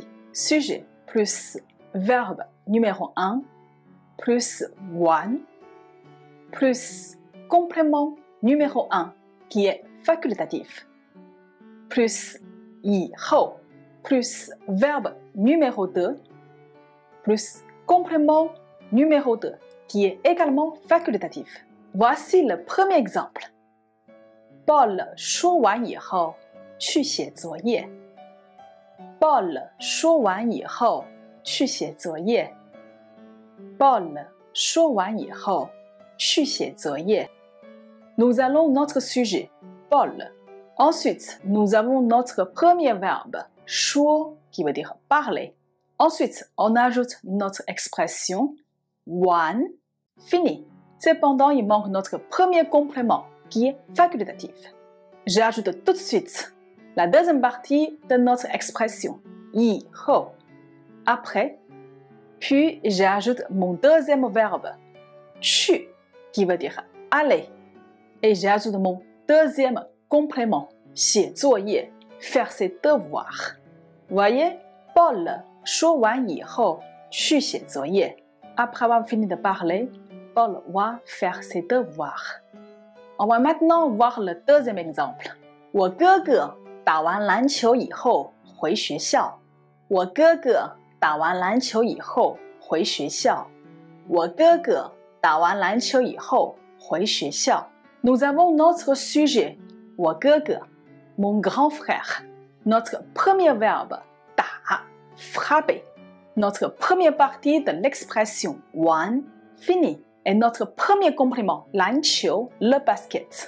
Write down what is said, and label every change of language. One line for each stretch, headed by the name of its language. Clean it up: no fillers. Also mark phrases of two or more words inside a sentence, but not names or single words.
French: Sujet plus verbe numéro 1 plus wan plus complément numéro 1 qui est facultatif plus
Chinese: 以后
French: plus verbe numéro 2 plus complément numéro 2 qui est également facultatif. Voici le premier exemple.
Chinese: Paul 说完以后去写作业。Paul 说完以后去写作业。Paul 说完以后去写作业。
French: Nous allons notre sujet, Paul. Ensuite, nous avons notre premier verbe, 说 qui veut dire parler. Ensuite, on ajoute notre expression, 完 fini. Cependant, il manque notre premier complément, qui est facultatif. J'ajoute tout de suite la deuxième partie de notre expression,
Chinese: 以后.
French: Après, puis j'ajoute mon deuxième verbe, 去 qui veut dire aller. Et j'ajoute mon deuxième complément,
Chinese: 写作业
French: faire ses devoirs. Voyez, Paul
Chinese: 说完以后去写作业。
French: Après avoir fini de parler, Paul va faire ses devoirs. On va maintenant voir le deuxième exemple.
Chinese: 我哥哥打完篮球以后回学校。我哥哥打完篮球以后回学校。我哥哥打完篮球以后回学校。Nous avons notre sujet. 我哥哥
French: mon grand frère. Notre premier verbe 打 frapper. Notre première partie de l'expression 完 fini. Et notre premier complément,
Chinese: 篮球
French: le basket.